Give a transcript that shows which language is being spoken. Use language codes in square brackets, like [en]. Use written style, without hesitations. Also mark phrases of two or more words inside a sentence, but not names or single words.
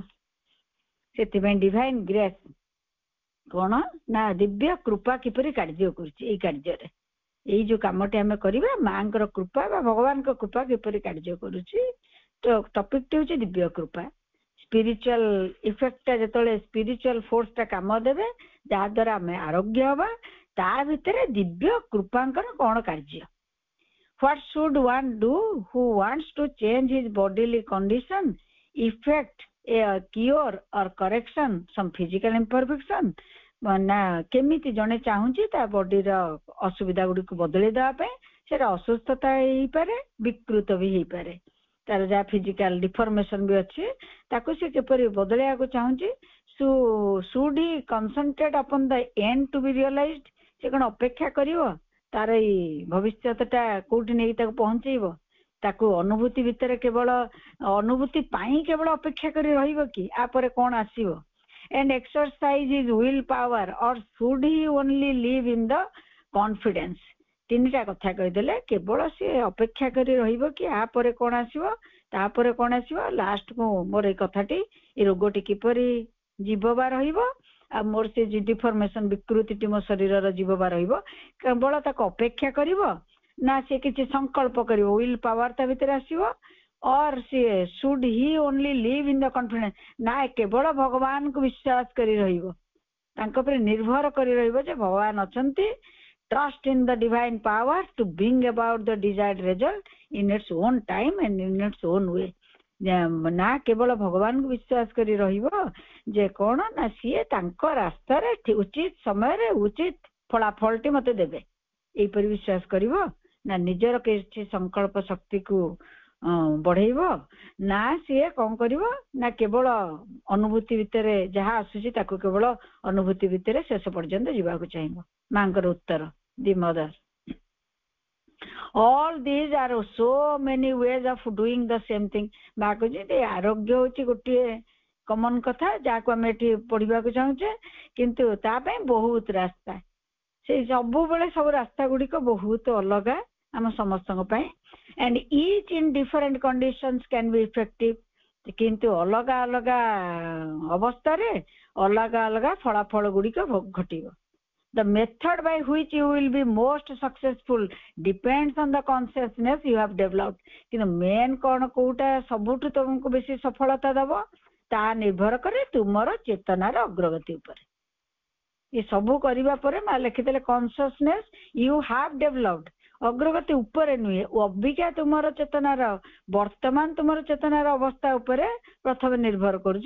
[or] ସେଥିପାଇଁ [en] divine grace [or] କଣ ନା ଦିବ୍ୟ କୃପା କିପରି କାର୍ଯ୍ୟ କରୁଛି ଏଇ କାର୍ଯ୍ୟରେ, ଏଇ ଯୋଉ କାମଟି ଆମେ କରିବା ମାଙ୍କର କୃପା ବା ଭଗବାନଙ୍କ କୃପା କିପରି କାର୍ଯ୍ୟ କରୁଛି। ତ ଟପିକଟି ହଉଛି ଦିବ୍ୟ କୃପା। [en] spiritual effectଟା [or] ଯେତେବେଳେ [en] spiritual forceଟା [or] କାମ ଦେବେ ଯାହାଦ୍ୱାରା ଆମେ ଆରୋଗ୍ୟ ହବା, ତା ଭିତରେ ଦିବ୍ୟ କୃପାଙ୍କର କଣ କାର୍ଯ୍ୟ। [en] What should one do who wants to change his bodily condition, effect a cure or correction some physical imperfection? [or] ନା କେମିତି ଜଣେ ଚାହୁଁଛି ତା ବଡିର ଅସୁବିଧା ଗୁଡିକୁ ବଦଳେଇ ଦେବା ପାଇଁ, ସେଟା ଅସୁସ୍ଥତା ହେଇପାରେ, ବିକୃତ ବି ହେଇପାରେ, ତାର ଯାହା [en] physical deformation [or] ବି ଅଛି ତାକୁ ସେ କିପରି ବଦଳେଇବାକୁ ଚାହୁଁଛି। [en] should he concentrate upon the end to be realized? [or] ସେ କଣ ଅପେକ୍ଷା କରିବ ତାର ଏଇ ଭବିଷ୍ୟତଟା କୋଉଠି ନେଇ ତାକୁ ପହଞ୍ଚେଇବ? ତାକୁ ଅନୁଭୂତି ଭିତରେ କେବଳ ଅନୁଭୂତି ପାଇଁ କେବଳ ଅପେକ୍ଷା କରି ରହିବ କି ଆପରେ କଣ ଆସିବ? [en] and exercise his will power or should he only live in the confidence? [or] ତିନିଟା କଥା କହିଦେଲେ, କେବଳ ସେ ଅପେକ୍ଷା କରି ରହିବ କି ଆପରେ କଣ ଆସିବ, ତାପରେ କଣ ଆସିବ, ଲାଷ୍ଟକୁ ମୋର ଏଇ କଥାଟି, ଏ ରୋଗଟି କିପରି ଜୀବ ବା ରହିବ, ଆଉ ମୋର ସେ ଡିଫର୍ମେସନ ବିକୃତିଟି ମୋ ଶରୀରର ଜୀବ ବା ରହିବ, କେବଳ ତାକୁ ଅପେକ୍ଷା କରିବ ନା ସେ କିଛି ସଂକଳ୍ପ କରିବ, [en] will power [or] ତା ଭିତରେ ଆସିବ, [en] or should he only live in the confidence? [or] ନା କେବଳ ଭଗବାନଙ୍କୁ ବିଶ୍ୱାସ କରି ରହିବ, ତାଙ୍କ ଉପରେ ନିର୍ଭର କରି ରହିବ ଯେ ଭଗବାନ ଅଛନ୍ତି, [en] trust in the divine power to bring about the desired result in its own time and in its own way. [or] ନା କେବଳ ଭଗବାନଙ୍କୁ ବିଶ୍ୱାସ କରି ରହିବ ଯେ କଣ ନା ସିଏ ତାଙ୍କ ରାସ୍ତାରେ ଉଚିତ ସମୟରେ ଉଚିତ ଫଳାଫଳଟି ମତେ ଦେବେ, ଏଇପରି ବିଶ୍ୱାସ କରିବ। ନା ନିଜର କିଛି ସଂକଳ୍ପ ଶକ୍ତିକୁ ବଢେଇବ, ନା ସିଏ କଣ କରିବ ନା କେବଳ ଅନୁଭୂତି ଭିତରେ ଯାହା ଆସୁଛି ତାକୁ କେବଳ ଅନୁଭୂତି ଭିତରେ ଶେଷ ପର୍ଯ୍ୟନ୍ତ ଯିବାକୁ ଚାହିଁବ। ମାଙ୍କର ଉତ୍ତର, [en] the Mother, all these are so many ways of doing the same thing. [or] ମା କହୁଛି ଆରୋଗ୍ୟ ହଉଛି ଗୋଟିଏ କମନ କଥା ଯାହାକୁ ଆମେ ଏଠି ପଢିବାକୁ ଚାହୁଁଛେ, କିନ୍ତୁ ତା ପାଇଁ ବହୁତ ରାସ୍ତା, ସେଇ ସବୁବେଳେ ସବୁ ରାସ୍ତା ଗୁଡିକ ବହୁତ ଅଲଗା ଆମ ସମସ୍ତଙ୍କ ପାଇଁ, [en] and each in different conditions can be effective. [or] କିନ୍ତୁ ଅଲଗା ଅଲଗା ଅବସ୍ଥାରେ ଅଲଗା ଅଲଗା ଫଳାଫଳ ଗୁଡିକ ଘଟିବ। [en] The method by which you will be most successful depends on the consciousness you have developed. [or] କିନ୍ତୁ ମେନ୍ କଣ କୋଉଟା ସବୁଠୁ ତମକୁ ବେଶୀ ସଫଳତା ଦବ, ତାହା ନିର୍ଭର କରେ ତୁମର ଚେତନାର ଅଗ୍ରଗତି ଉପରେ। ଏ ସବୁ କରିବା ପରେ ମା ଲେଖିଦେଲେ [en] consciousness you have developed [or] ଅଗ୍ରଗତି ଉପରେ ନୁହେଁ, ଅବିକା ତୁମର ଚେତନାର ବର୍ତ୍ତମାନ ତୁମର ଚେତନାର ଅବସ୍ଥା ଉପରେ ପ୍ରଥମେ ନିର୍ଭର କରୁଛି।